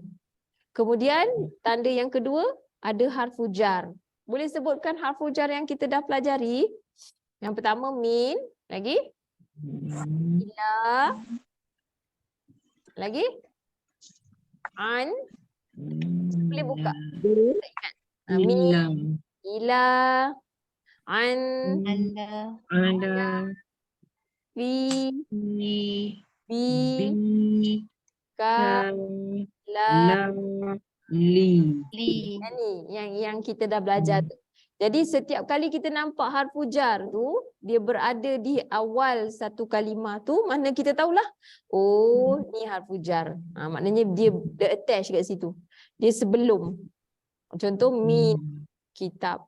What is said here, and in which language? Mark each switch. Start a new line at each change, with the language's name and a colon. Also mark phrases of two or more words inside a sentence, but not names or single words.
Malay: Kemudian tanda yang kedua ada harfu jar. Boleh sebutkan harfu jar yang kita dah pelajari? Yang pertama min, lagi ila, lagi an. Boleh buka.
Arabic: من، إلى، عن, Anda. fi, Ni. bi, Bi. ك، ل. Li.
Malay: Yang ni yang kita dah belajar tu. Jadi setiap kali kita nampak harfu jar tu dia berada di awal satu kalimah tu, mana kita tahulah oh ni harfu jar. Maknanya dia attach kat situ. Dia sebelum. Contoh
Arabic: من كتاب.